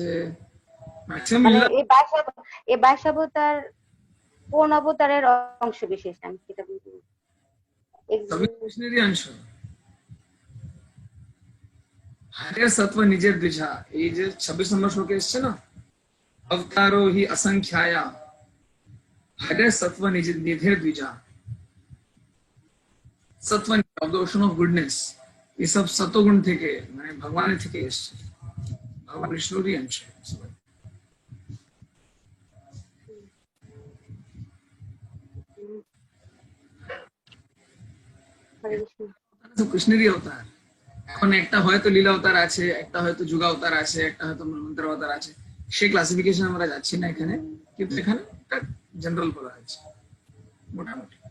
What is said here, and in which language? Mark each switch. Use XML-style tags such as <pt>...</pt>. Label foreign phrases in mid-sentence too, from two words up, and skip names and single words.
<bn>মানে এই 22 অবতার কোন অবতারের অংশ বিশেষ? আমি সেটা বলতে কৃষ্ণেরই অংশ।</bn> <sa>हरे सत्व निजे द्विजा,</sa> <bn>এই যে 26 নম্বর শ্লোকে এসেছে না,</bn> <sa>অবতারো হি অসংখ্যায়া, हरे सत्व निधे द्विजा,</sa> <en>sattva of the ocean of goodness,</en> <hi>ये सब सत्वगुण</hi> <bn>থেকে মানে ভগবানের থেকে এসেছে, ভগবান বিষ্ণুরই অংশ সবাই। হরে কৃষ্ণ। তো কৃষ্ণেরই অবতার। এখন একটা হয়তো লীলা অবতার আছে, একটা হয়তো যুগা অবতার আছে, একটা হয়তো মন্ত্র অবতার আছে, সেই ক্লাসিফিকেশন আমরা যাচ্ছি না এখানে, কিন্তু এখানে একটা জেনারেল বলা হয়েছে মোটামুটি।</bn>